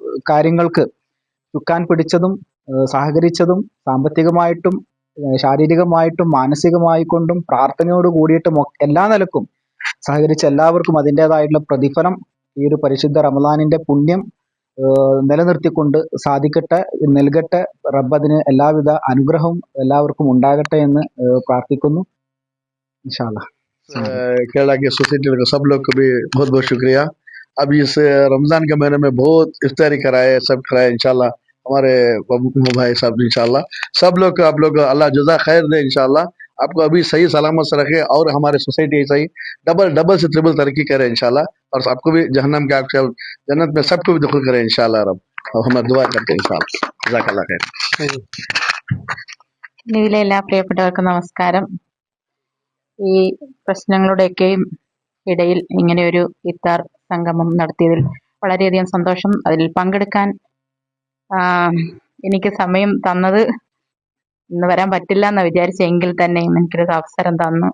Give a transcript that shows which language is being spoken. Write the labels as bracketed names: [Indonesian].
[Malayalam] കാര്യങ്ങൾക്ക് ചുക്കാൻ പിടിച്ചതും സഹകരിച്ചതും സാമ്പത്തികമായിട്ടും ശാരീരികമായിട്ടും മാനസികമായിക്കൊണ്ടും പ്രാർത്ഥനയോട് കൂടിയിട്ടും എല്ലാ നിലക്കും സഹകരിച്ച എല്ലാവർക്കും അതിൻ്റെതായിട്ടുള്ള പ്രതിഫലം ഈ ഒരു പരിശുദ്ധ റമദാനിൻ്റെ പുണ്യം നിലനിർത്തിക്കൊണ്ട് സാധിക്കട്ടെ, നൽകട്ടെ. റബ്ബ് അതിന് എല്ലാവിധ അനുഗ്രഹവും എല്ലാവർക്കും ഉണ്ടാകട്ടെ എന്ന് പ്രാർത്ഥിക്കുന്നു. [Hindi] इंशा अल्लाह। केरला की सोसाइटी का सब लोग को भी बहुत बहुत शुक्रिया। अब इस रमजान के महीने में बहुत इफ्तारी कराए, सब कराए इंशाल्लाह हमारे भाई साहब। इंशाल्लाह सब लोग को आप लोग अल्लाह जज़ा खैर दे। इंशाल्लाह आपको अभी सही सलामत से रखे और हमारे सोसाइटी सही डबल से ट्रिपल तरक्की करे इंशाल्लाह, और आपको भी जहन्नम के आपके जन्नत में सबको भी दखल करे इंशाल्लाह रब। और हम दुआ करते हैं इंशाल्लाह। जज़ाकल्लाह खैर। [Malayalam] നിവിലെ എല്ലാ പ്രിയപ്പെട്ടവർക്കും നമസ്കാരം. ഈ പ്രശ്നങ്ങളുടെയൊക്കെയും ഇടയിൽ ഇങ്ങനെ ഒരു ഇഫ്താർ സംഗമം നടത്തിയതിൽ വളരെയധികം സന്തോഷം. അതിൽ പങ്കെടുക്കാൻ എനിക്ക് സമയം തന്നത് ഇന്ന് വരാൻ പറ്റില്ല എന്ന് വിചാരിച്ചെങ്കിൽ തന്നെയും എനിക്കൊരു അവസരം തന്നു.